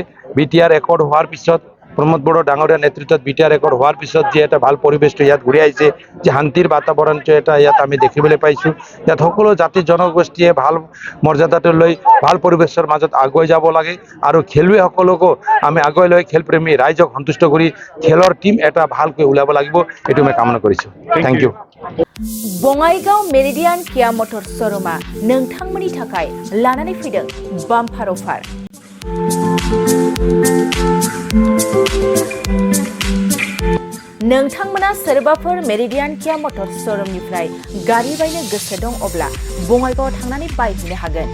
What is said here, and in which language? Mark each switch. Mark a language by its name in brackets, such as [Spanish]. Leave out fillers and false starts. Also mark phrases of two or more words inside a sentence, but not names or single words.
[Assamese] বিটিআৰ ৰেকৰ্ড হোৱাৰ পিছত, প্ৰমোদ বড়ো ডাঙৰীয়াৰ নেতৃত্বত বিটিআৰ ৰেকৰ্ড হোৱাৰ পিছত যি এটা ভাল পৰিৱেশটো ইয়াত ঘূৰি আহিছে, যে শান্তিৰ বাতাবৰণটো এটা ইয়াত আমি দেখিবলৈ পাইছোঁ। ইয়াত সকলো জাতি জনগোষ্ঠীয়ে ভাল মৰ্যাদাটো লৈ ভাল পৰিৱেশৰ মাজত আগুৱাই যাব লাগে আৰু খেলুৱৈসকলকো আমি আগুৱাই লৈ খেলপ্ৰেমী ৰাইজক সন্তুষ্ট কৰি খেলৰ টিম এটা ভালকৈ ওলাব লাগিব, এইটো মই কামনা কৰিছোঁ। [English] Thank you. [Bodo] बङाइगाव मेरिडियान किया मटर शोरूमा नोंथांमोननि थाखाय लानानै फैदों [English] bumper offer. [Bodo] नोंथांमोना सोरबाफोर मेरिडियान किया मटर शोरूमनिफ्राय गारि बायनो गोसो दं अब्ला बङाइगावआव थांनानै बायहैनो हागोन।